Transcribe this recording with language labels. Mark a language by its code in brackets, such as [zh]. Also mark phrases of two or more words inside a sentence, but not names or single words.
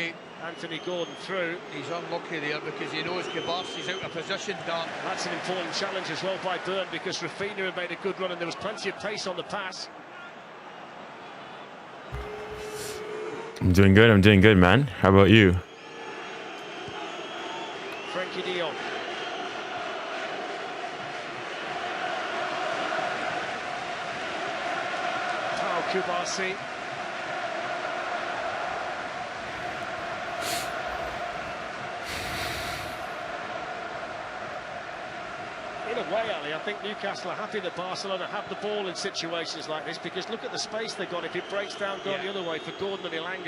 [en] get Anthony Gordon through. He's unlucky there because he knows Bassi's out of position, Dan. That's an important challenge as well by Byrne because Rafinha had made a good run and there was plenty of pace on the pass. I'm doing good, man. How about you? Frenkie de Jong. Kubasi. In a way, Ali, I think Newcastle are happy that Barcelona have the ball in situations like this because look at the space they've got. If it breaks down, going the other way for Gordon and 𝙀𝙬𝘾𝘼𝙎.